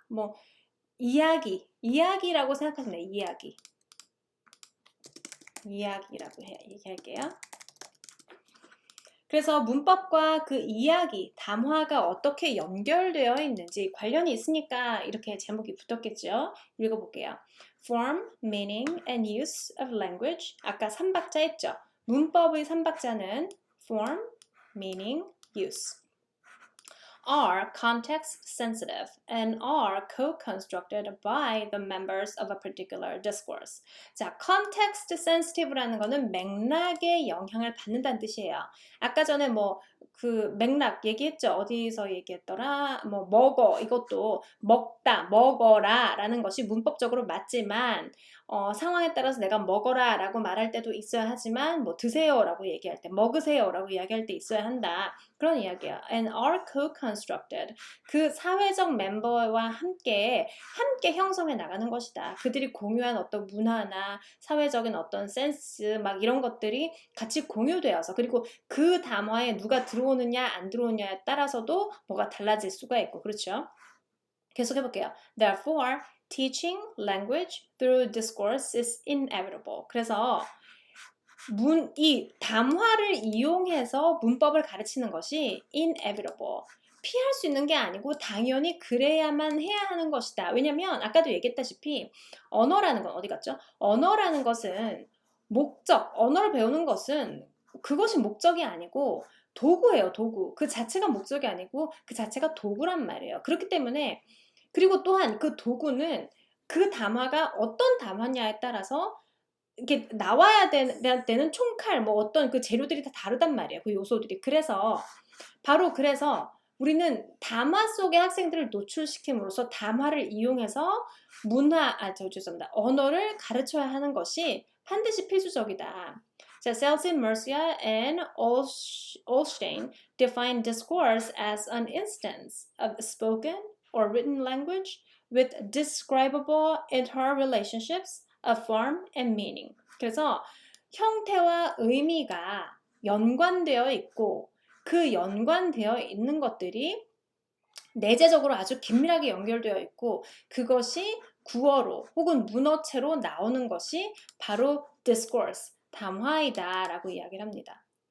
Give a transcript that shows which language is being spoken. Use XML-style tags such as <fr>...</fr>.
<ko>뭐 이야기라고 생각하시면 돼요. 이야기라고 얘기할게요. 그래서 문법과 그 이야기, 담화가 어떻게 연결되어 있는지 관련이 있으니까 이렇게 제목이 붙었겠죠. 읽어볼게요.</ko> <en>Form, meaning, and use of language.</en> <ko>아까 3박자 했죠. 문법의 3박자는</ko> <en>form, meaning, use. are context sensitive and are co-constructed by the members of a particular discourse.</en> <ko>자, context sensitive라는 거는 맥락에 영향을 받는다는 뜻이에요. 아까 전에 그 맥락 얘기했죠. 어디서 얘기했더라? 먹어 이것도 먹다, 먹어라 라는 것이 문법적으로 맞지만 상황에 따라서 내가 먹어라 라고 말할 때도 있어야 하지만 드세요 라고 얘기할 때 먹으세요 라고 이야기할 때 있어야 한다. 그런 이야기야.</ko> <en>And are co-constructed.</en> <ko>그 사회적 멤버와 함께 형성해 나가는 것이다. 그들이 공유한 어떤 문화나 사회적인 어떤 센스 막 이런 것들이 같이 공유되어서 그리고 그 담화에 누가 들어오느냐 안 들어오느냐에 따라서도 뭐가 달라질 수가 있고 그렇죠? 계속 해볼게요.</ko> <en>Therefore, teaching language through discourse is inevitable.</en> <ko>그래서 이 담화를 이용해서 문법을 가르치는 것이 inevitable. 피할 수 있는 게 아니고 당연히 그래야만 해야 하는 것이다. 왜냐면 아까도 얘기했다시피 언어라는 건 어디 갔죠? 언어라는 것은 목적, 언어를 배우는 것은 그것이 목적이 아니고 도구예요, 도구. 그 자체가 목적이 아니고 그 자체가 도구란 말이에요. 그렇기 때문에 그리고 또한 그 도구는 그 담화가 어떤 담화냐에 따라서 이렇게 나와야 되는 총칼 어떤 그 재료들이 다 다르단 말이에요. 그 요소들이. 그래서 바로 그래서 우리는 담화 속의 학생들을 노출시킴으로써 담화를 이용해서 죄송합니다. 언어를 가르쳐야 하는 것이 반드시 필수적이다.</ko> <en>자, Celsin, Murcia, and Olstein define discourse as an instance of spoken or written language with describable interrelationships of form and meaning.</en> <ko>그래서 형태와 의미가 연관되어 있고 그 연관되어 있는 것들이 내재적으로 아주 긴밀하게 연결되어 있고 그것이 구어로 혹은 문어체로 나오는 것이 바로 discourse, 담화이다 라고 이야기를 합니다.</ko>